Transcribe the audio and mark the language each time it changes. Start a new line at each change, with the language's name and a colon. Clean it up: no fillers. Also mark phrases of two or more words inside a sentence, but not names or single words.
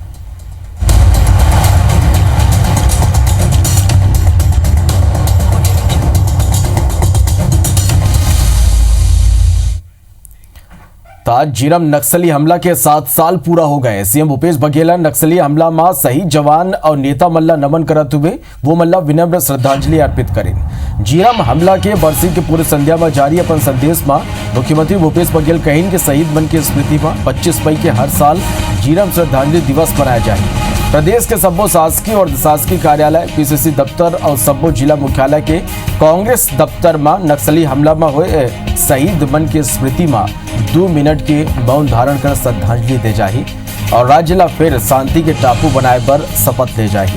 Chhattisgarhi: आज जीरम नक्सली हमला के 7 साल पूरा हो गए। सीएम भूपेश बघेल नक्सली हमला में शहीद जवान और नेता मल्ला नमन करते हुए वो मल्ला विनम्र श्रद्धांजलि अर्पित करें। जीरम हमला के बरसी के पूर्व संध्या में जारी अपन संदेश में मुख्यमंत्री भूपेश बघेल कहीं कि शहीद मन की स्मृति में 25 मई के हर साल जीरम श्रद्धांजलि दिवस मनाया जाए। प्रदेश के सब्बो शासकीय और शासकीय कार्यालय, पीसीसी दफ्तर और सब्बो जिला मुख्यालय के कांग्रेस दफ्तर में नक्सली हमला में हुए शहीद मन की स्मृति में 2 मिनट के मौन धारण कर श्रद्धांजलि दे जाही और राज्य ला फिर शांति के टापू बनाए पर शपथ ले जाही।